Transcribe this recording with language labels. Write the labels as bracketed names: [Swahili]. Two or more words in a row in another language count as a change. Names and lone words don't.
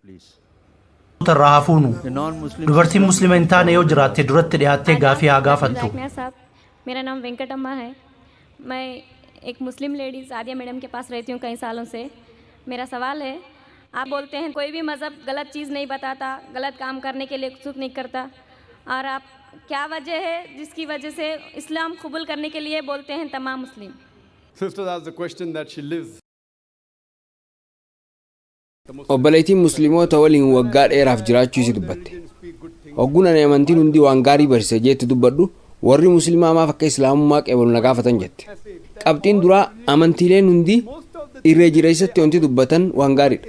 [Oromo] Tarraafunu dubartiin musliima hin taane yoo jiraatte duratti dhiyaattee gaafii haa gaafattu. [Hindi] मेरा नाम वेंकटम्मा है। मैं एक मुस्लिम लेडी सादिया मैडम के पास रहती हूँ कई सालों से। मेरा सवाल है, आप बोलते हैं कोई भी मज़हब गलत चीज़ नहीं बताता, गलत काम करने के लिए उत्सुक नहीं करता, और आप क्या वजह है जिसकी वजह से इस्लाम कबूल करने के लिए बोलते हैं तमाम मुस्लिम? [English] Sister asked the question that she lives. [Oromo] Obboleettiin musliimoota waliin waggaa dheeraaf jiraachuu isi dubbatte. Hogguna amantiin hundi waan gaarii barsiisa jeetti dubbadhu warri musliimaa maaf akka islaamummaa qeebalu na gaafatan jette. Qabxiin duraa amantiileen hundi irree jireessatti wanti dubbatan waan gaariidha.